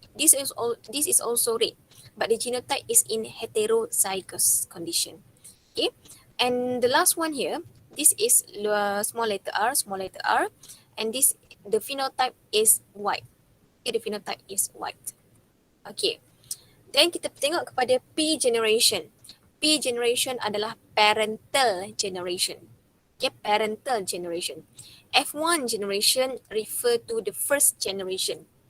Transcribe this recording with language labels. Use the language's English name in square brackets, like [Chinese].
[English] This is also red, but the genotype is in heterozygous condition. Okay, and the last one here, this is small letter r, and the phenotype is white. Okay, the phenotype is white. Okay, then [Malay] kita tengok kepada P generation. P generation adalah parental generation. [English] Okay, parental generation. F1 generation refer to the first generation.